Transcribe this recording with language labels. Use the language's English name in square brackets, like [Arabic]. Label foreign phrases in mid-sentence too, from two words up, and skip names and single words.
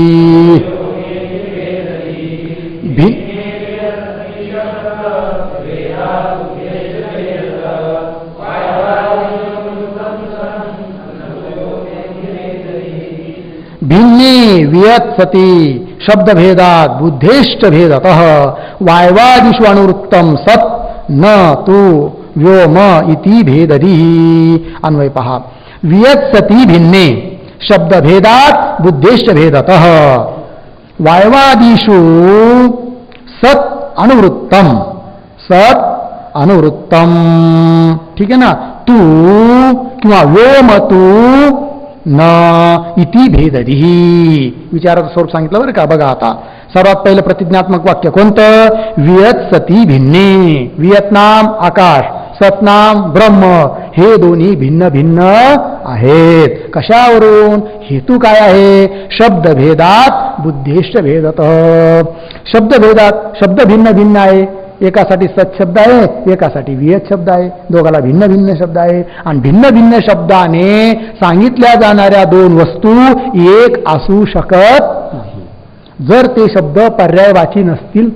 [Sanskrit] भिन्ने वियत सती शब्दभेदात बुद्धेश्च भेदतः वायवादिषु अनुवृत्तम सत् न तु व्योम इति भेदधी. [Marathi] अन्वय पहा. [Sanskrit] वियत सती भिन्ने शब्दभेदात बुद्धेश्च भेदतः वायवादिषु सत् अनुवृत्तम [Marathi] ठीक आहे ना, [Sanskrit] तू किंवा व्योम तू न इति भेदधी. [Marathi] विचाराचं स्वरूप सांगितलं बरं का. बघा आता सर्वात पहिलं प्रतिज्ञात्मक वाक्य कोणतं? [Sanskrit] वियत सती भिन्ने. [Marathi] वियतनाम आकाश, सतनाम ब्रह्म, हे दोन्ही भिन्न भिन्न आहेत. कशावरून? हेतू काय आहे? [Sanskrit] शब्दभेदात बुद्धेश्च भेदत. [Marathi] शब्दभेदात शब्द भिन्न भिन्न आहे. एकासाठी सत शब्द आहे, एकासाठी वियत शब्द आहे. दोघाला भिन्न भिन्न शब्द आहे. आणि भिन्न भिन्न शब्दाने सांगितल्या जाणाऱ्या 2 वस्तू एक असू शकत नाही जर ते शब्द पर्यायवाची नसतील तर.